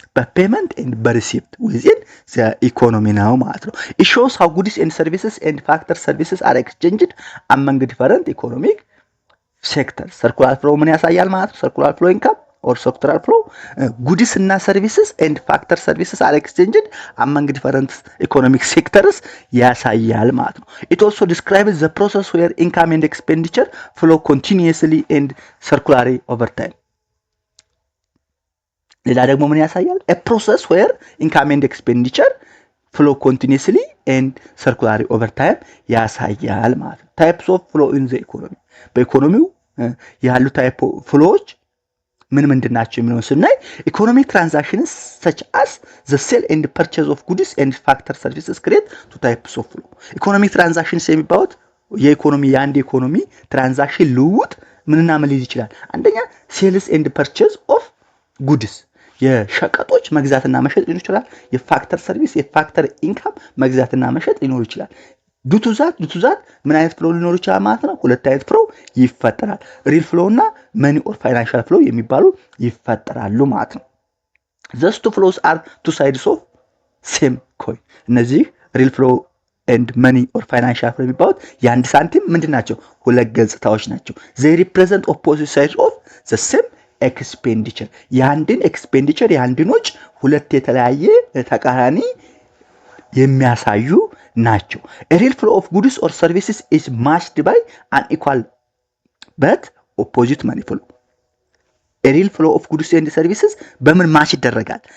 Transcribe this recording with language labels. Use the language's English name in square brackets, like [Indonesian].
[English] በፔመንት ኤንድ በሪሲፕት ዊዝን ዘ ኢኮኖሚ [Amharic] ነው ማለት ነው። [English] it shows how goods and services and factor services are exchanged among different economic sectors. ሰርኩላር ፍሎ [Amharic] ምን ያሳያል ማለት ነው? [English] ሰርኩላር ፍሎ ኢንካም or sectoral flow, goods እና services and factor services are exchanged among different economic sectors [Amharic] ያሳያል ማለት ነው። [English] It also describes the process where income and expenditure flow continuously and circularly over time. [Amharic] ሌላ ደግሞ ምን ያሳያል? [English] A process where income and expenditure flow continuously and circularly over time [Amharic] ያሳያል ማለት ነው። [English] Types of flow in the economy. [Amharic] በኢኮኖሚው ያሉ ታይፕ ፍሎዎች ምን ምንድን ናቸው የሚለውን ስናይ [English] ኢኮኖሚክ ትራንዛክሽንስ such as the sale and purchase of goods and factor services create two types of flow. [Amharic] ኢኮኖሚክ ትራንዛክሽንስ የሚባሉት የአንድ ኢኮኖሚ ትራንዛክሽን ልውውጥ ምንና ምን ሊይዝ ይችላል? አንደኛ [English] ሴልስ ኤንድ ፐርቼዝ ኦፍ ጉድስ [Amharic] የሸቀጦች መግዛትና መሸጥ ሊኖር ይችላል። የፋክተር ሰርቪስ የፋክተር ኢንካም መግዛትና መሸጥ ሊኖር ይችላል። ዱቱዛት ምን አይነት ፍሎ ሊኖር ይችላል ማለት ነው? ሁለት አይነት ፍሎ ይፈጠራል። ሪል ፍሎ እና መኒ ኦር ፋይናንሻል ፍሎ የሚባሉ ይፈጠራሉ ማለት ነው። [English] those two flows are two sides of same coin። [Amharic] እነዚህ ሪል ፍሎ [English] and money or financial flow [Amharic] የሚባሉት የአንድ ሳንቲም ምንድናቸው? ሁለት ገጽታዎች ናቸው። [English] they represent opposite sides of the same expenditure። [Amharic] የአንድን ኤክስፔንዲቸር የአንድን ወጪ ሁለት የተለያየ ተቃራኒ የሚያሳዩ ናቸው። [English] a real flow of goods or services is matched by an equal but opposite money flow። a real flow of goods and services [Amharic] በምን ማች ይደረጋል?